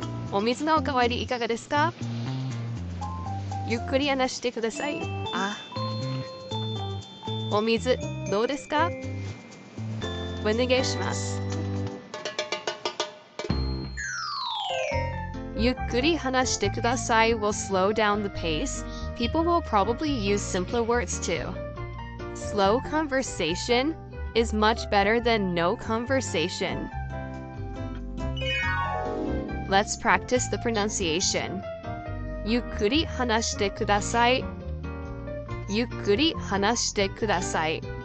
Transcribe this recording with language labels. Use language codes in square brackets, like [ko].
[ja] お水のおかわりいかがですか？ゆっくり話してください。お水どうですか？お願いします。ゆっくり話してください [en] will slow down the pace. People will probably use simpler words too. Slow conversation is much better than no conversation. Let's practice the pronunciation. [ja] ゆっくり話してください。ゆっくり話してください。